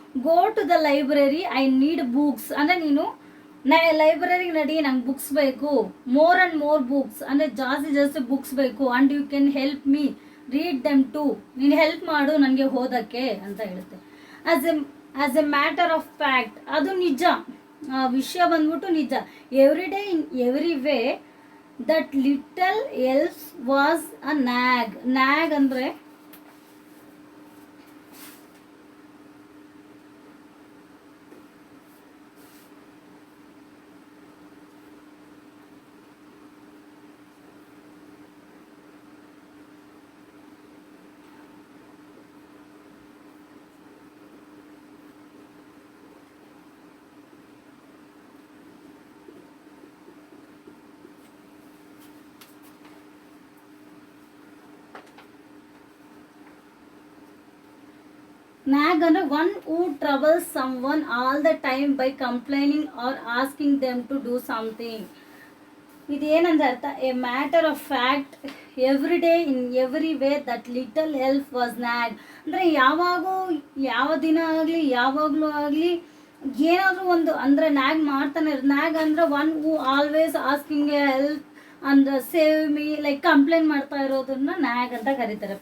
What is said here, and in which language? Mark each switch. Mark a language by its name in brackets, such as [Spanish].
[English] go to the library, I need books [Kannada] ಅಂದರೆ ನೀನು ಲೈಬ್ರರಿಗೆ ನಡಿ, ನಂಗೆ ಬುಕ್ಸ್ ಬೇಕು. [English] more and more books [Kannada] ಅಂದರೆ ಜಾಸ್ತಿ ಬುಕ್ಸ್ ಬೇಕು. [English] and you can help me read them too, [Kannada] ನೀನು ಹೆಲ್ಪ್ ಮಾಡು ನನಗೆ ಓದೋಕ್ಕೆ ಅಂತ ಹೇಳುತ್ತೆ. [English] as a matter of fact, [Kannada] ಅದು ನಿಜ, ವಿಷಯ ಬಂದ್ಬಿಟ್ಟು ನಿಜ. [English] Every day in every way that little elf was a nag ಅಂದರೆ nag ಅಂದರೆ one who troubles someone all the time by complaining or asking them to do something. [Kannada] ಇದೇನಂದ್ರೆ ಅರ್ಥ, [English] a matter of fact every day in every way that little elf was nag [Kannada] ಅಂದರೆ ಯಾವ ದಿನ ಆಗಲಿ ಯಾವಾಗಲೂ ಆಗಲಿ ಏನಾದರೂ ಒಂದು ಅಂದರೆ ನ್ಯಾಗ್ ಮಾಡ್ತಾನೆ. ನ್ಯಾಗ್ ಅಂದರೆ [English] one who always asking a help [Kannada] ಅಂದ್ರೆ ಸೇವ್ ಮೀ ಲೈಕ್ ಕಂಪ್ಲೇಂಟ್ ಮಾಡ್ತಾ ಇರೋದನ್ನ ನ್ಯಾಗ್ ಅಂತ ಕರೀತಾರೆ.